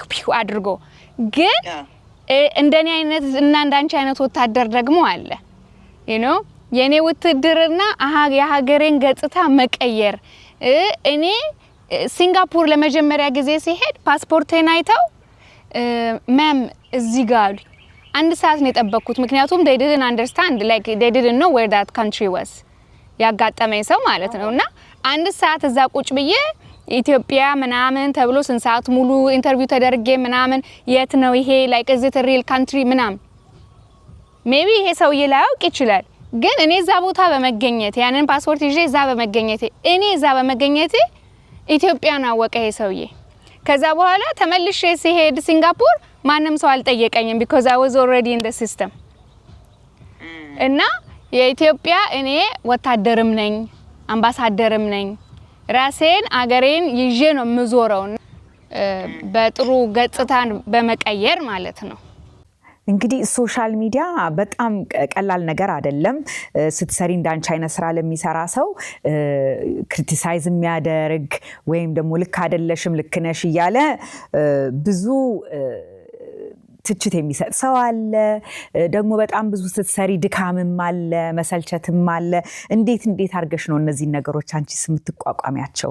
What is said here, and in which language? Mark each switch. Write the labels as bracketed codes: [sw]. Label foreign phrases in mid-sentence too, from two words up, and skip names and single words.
[am] ፒው አድርጎ ግን እንደኔ አይነት እና እንዳንቺ አይነት ወታደር ደግሞ አለ የኔ ውትድርና የሀገሬን ገጽታ መቀየር እኔ ሲንጋፖር ለመጀመሪያ ጊዜ ሲሄድ ፓስፖርቴን አይተው ማም እዚህ ጋር አንድ ሰዓት ነው የጠበቅኩት ምክንያቱም [en] they didn't understand like they didn't know where that country was [am] ያጋጠመኝ ሰው ማለት ነውና አንድ ሰዓት እዛ ቁጭ ብዬ ኢትዮጵያ ምናምን ተብሎ ስንት ሰዓት ሙሉ ኢንተርቪው ተደርጌ ምናምን የት ነው ይሄ [en] like is it a real country [am] ምናምን ሜቢ ይሄ ሰው ይላውቅ ይችላል ግን እኔ እዛ ቦታ በመገኘት ያንን ፓስፖርት ይዤ እዛ በመገኘት እኔ እዛ በመገኘት ኢትዮጵያን አወቀ ይሄ ሰውዬ ከዛ በኋላ ተመልሼ ሲሄድ ሲንጋፖር ማንም ሰው አልጠየቀኝም [en] because I was already in the system [am] እና የኢትዮጵያ እኔ ወታደርም ነኝ አምባሳደርም ነኝ ራሴን አገሬን ይዤ ነው ምዞረው በጥሩ ገጽታን በመቀየር ማለት ነው እንግዲህ [en] social media [am] በጣም ቀላል ነገር አይደለም ስትሰሪ እንዳንቺ አይነት ስራ ለሚሰራ ሰው ክሪቲሳይዝ የሚያደርግ ወይም ደግሞ ልክ አይደለሽም ልክ ነሽ ይያለ ብዙ ትችት የሚሰጥ ሰው አለ ደግሞ በጣም ብዙ ስትሰሪ ድካምም አለ መሰልቸትም አለ እንዴት አርገሽ ነው እነዚህ ነገሮች አንቺስ የምትቋቋሚያቸው